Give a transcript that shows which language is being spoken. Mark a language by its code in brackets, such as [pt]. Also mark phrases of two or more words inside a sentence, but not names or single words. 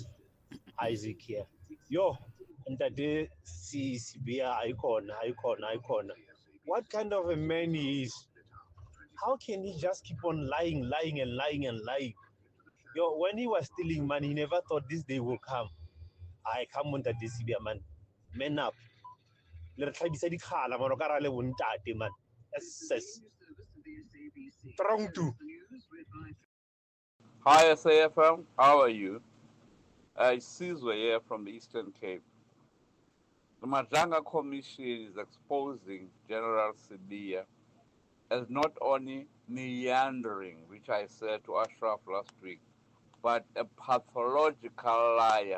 [en] Isaac here. Yo, ntate Sibia icon. What kind of a man he is? How can he just keep on lying? Yo, when he was stealing money, he never thought this day will come. I come on that Sibia man. Man up. [nso] Le re tlhabisa dikgala man o ka ra le bontate man. [en] Yes. Strong too. Hi, SAfm. How are you? Sizwe here from the Eastern Cape. The Madlanga Commission is exposing General Sibiya as not only meandering, which I said to Ashraf last week, but a pathological liar.